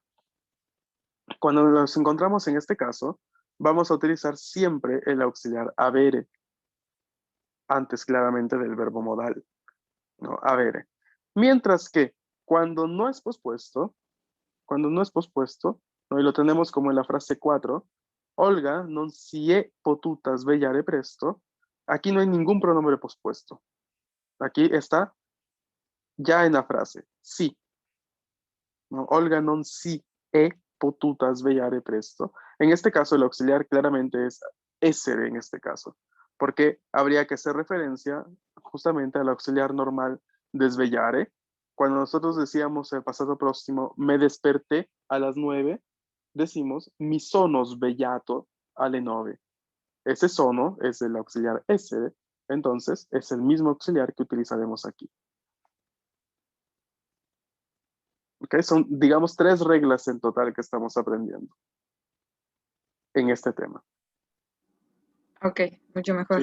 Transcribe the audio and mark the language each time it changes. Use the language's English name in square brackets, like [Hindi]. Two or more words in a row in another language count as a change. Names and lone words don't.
[Spanish] Cuando nos encontramos en este caso, vamos a utilizar siempre el auxiliar avere, antes claramente del verbo modal, ¿no? [Italian] Avere. [Spanish] Mientras que cuando no es pospuesto, ¿no? Y lo tenemos como en la frase 4, [Italian] Olga non si è potuta svegliare presto, [Spanish] aquí no hay ningún pronombre pospuesto. Aquí está ya en la frase, sí, ¿no? [Italian] Olga non si è potuta svegliare presto. [Spanish] En este caso, el auxiliar claramente es essere en este caso, porque habría que hacer referencia justamente al auxiliar normal de svegliare. Cuando nosotros decíamos el pasado próximo, me desperté a las 9, decimos [Italian] mi sono svegliato alle 9. [Spanish] Ese sono es el auxiliar essere, entonces es el mismo auxiliar que utilizaremos aquí. ¿Okay? Son, digamos, 3 reglas en total que estamos aprendiendo en este tema. Ok, mucho mejor.